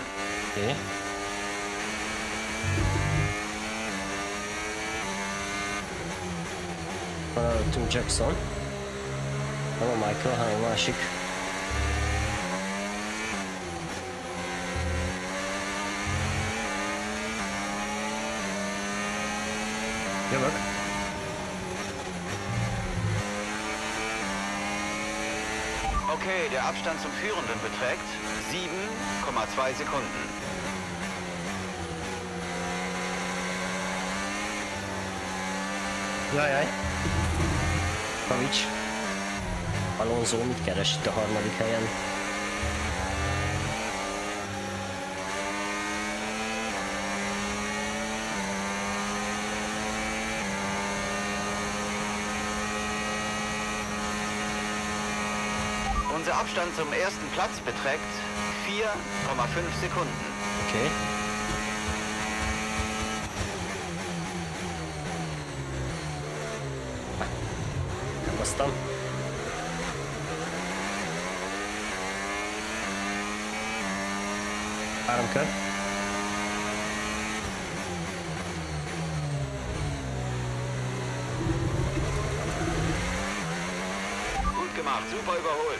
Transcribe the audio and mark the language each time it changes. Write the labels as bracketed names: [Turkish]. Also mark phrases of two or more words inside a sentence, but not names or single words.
[Hungarian] Okay. Tim Jackson. Nem a Michael, hanem a másik. Jövök. [German] Okay, der Abstand zum Führenden beträgt 7,2 Sekunden. [Hungarian] Jajjaj. Pavics. Alonso mit keres itt a harmadik helyen? [German] Unser Abstand zum ersten Platz beträgt 4,5 Sekunden. [Hungarian] Okay. Kapasztam. Három kör. [German] Gut gemacht, super überholt.